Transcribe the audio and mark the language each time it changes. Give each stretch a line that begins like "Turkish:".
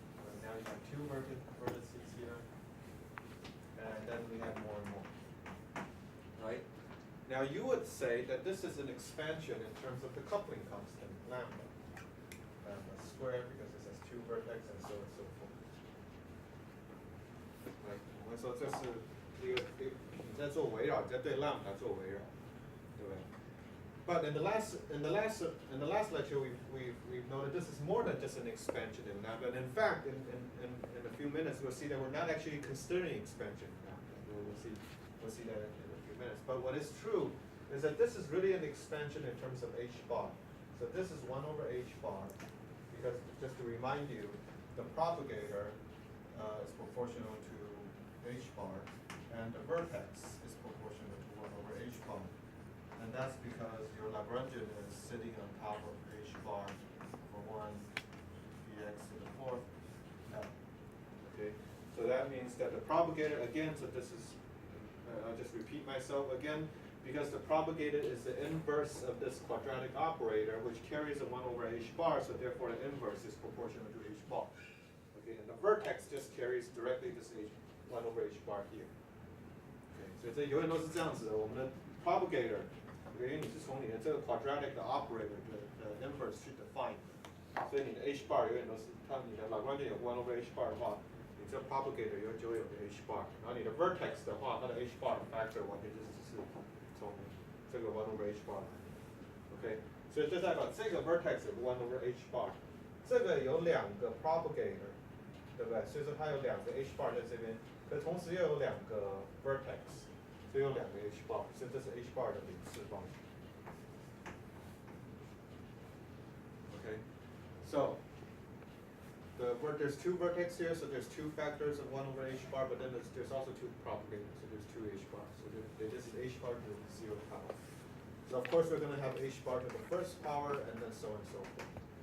English: And now you have two vertices here, and then we have more and more. Right? Now you would say that this is an expansion in terms of the coupling constant, lambda. Lambda squared, because this has two vertex and so on and so forth. Right?
Chinese: 所以这是一个你在做围绕，在对 lambda 做围绕，对不对？
English: But in the last lecture, we've noted this is more than just an expansion in lambda. And in fact, in a few minutes, we'll see that we're not actually considering expansion in lambda. We'll see that in a few minutes. But what is true is that this is really an expansion in terms of h bar. So this is 1 over h bar, because just to remind you, the propagator is proportional to h bar, and the vertex is proportional to 1 over h bar. And that's because your Lagrangian is sitting on top of h bar for 1 dx to the 4th l. Okay, so that means that the propagator, again, so this is, I'll just repeat myself again, because the propagator is the inverse of this quadratic operator, which carries a 1 over h bar, so therefore the inverse is proportional to h bar. Okay, and the vertex just carries directly this 1 over h bar here.
Chinese: Okay, 所以这永远都是这样子的，我们的 propagator。因为你是从你的这个 quadratic 的 operator 的 inverse 去 define 的，所以你的 h bar 永远都是，你的 Lagrangian 有 1 over h bar 的话，你这 propagator 就会有个 h bar， 然后你的 vertex 的话，它的 h bar factor 完全就是从这个 1 over h bar 来的 ，OK， 所以这代表这个 vertex 有 1 over h bar， 这个有2个 propagator， 对不对？所以说它有2个 h bar 在这边，可同时又有2个 vertex。所以有2个 h bar， 所以这是 h bar 的零次方。
English: Okay, so there's 2 vertex here, so there's 2 factors of 1 over h bar, but then there's also 2 propagators, so there's 2 h bars. So this is h bar to the 0th power. So of course we're going to have h bar to the 1st power, and then so on and so forth.